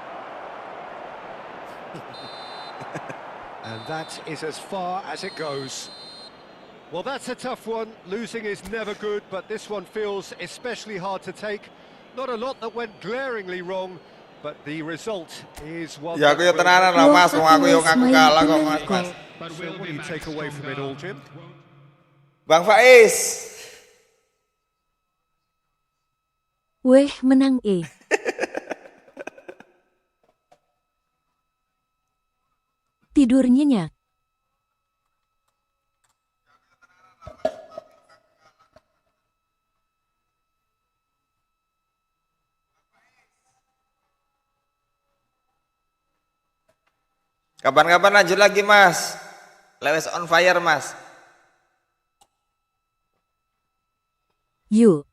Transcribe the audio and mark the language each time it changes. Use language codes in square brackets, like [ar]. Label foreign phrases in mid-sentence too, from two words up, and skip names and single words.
[en] And that is as far as it goes. Well, that's a tough one. Losing is never good, but this one feels especially hard to take. Not a lot that went glaringly wrong, but the result is one. [jv] Ya aku yo tenanan lah Mas, wong aku yo ngaku kalah kok Mas. [en] So what do you take away from it all, Jim? [id] Bang Faiz. Weh menang Tidur nyenyak. Kapan-kapan lanjut lagi Mas. [en] Lewes on fire Mas. [id] Yuk.